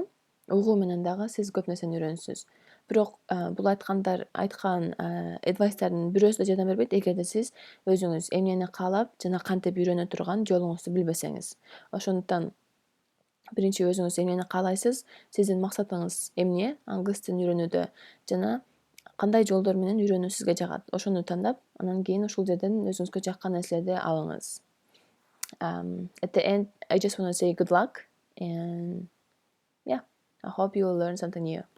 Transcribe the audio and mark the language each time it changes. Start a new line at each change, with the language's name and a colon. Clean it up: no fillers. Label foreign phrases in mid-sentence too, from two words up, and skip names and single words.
Kyrgyz: Угуу менен дагы сиз көп нерсени үйрөнөсүз. Бирок бул айткан advice'тардын бирөөсү да жардам бербейт, эгерде сиз өзүңүз эмнени каалап жана кантип үйрөнө турган жолуңузду билбесеңиз. Ошондуктан биринчи өзүңүз эмнени каалайсыз, сиздин максатыңыз эмне англис тилин үйрөнүүдө жана кандай жолдор менен үйрөнүү сизге жагат. Ошону тандап, анан кийин ушул жерден өзүңүзгө жаккан нерселерди алыңыз.
English: At the end, I just want to say good luck and yeah, I hope you will learn something new.